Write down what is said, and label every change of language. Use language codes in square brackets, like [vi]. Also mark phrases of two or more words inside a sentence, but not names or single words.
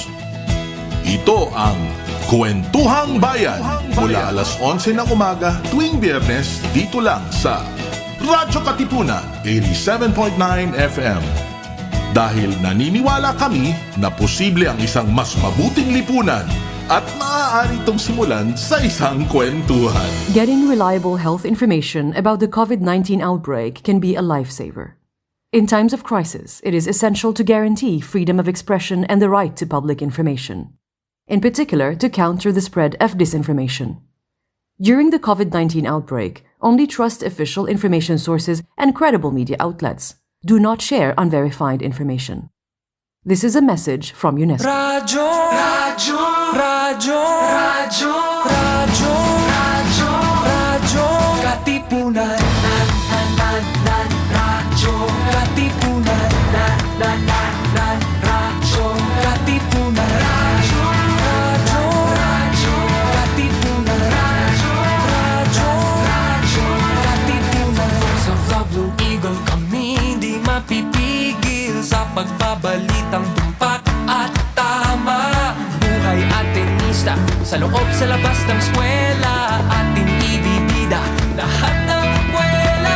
[tl] Ito ang Kwentuhang Bayan mula alas 11 ng umaga tuwing Biyernes dito lang sa Radyo-Katipunan 87.9 FM. Dahil naniniwala kami na posible ang isang mas mabuting lipunan at maaari itong simulan sa isang kwentuhan. [en] Getting reliable health information about the COVID-19 outbreak can be a lifesaver. In times of crisis, it is essential to guarantee freedom of expression and the right to public information, in particular to counter the spread of disinformation. During the COVID-19 outbreak, only trust official information sources and credible media outlets. Do not share unverified information. This is a message from UNESCO. [tl] Radyo, radyo, radyo, radyo, radyo, radyo, radyo, katipunan, radyo, katipunan, radyo, katipunan, radyo, radyo, radyo, katipunan, radyo, katipunan. Sa Blue Eagle kami di mapipigil sa pagbabalitang tumpak at tama. Buhay Artista, sa loob sa labas ng eskwela, ating ibibida lahat ng kwela.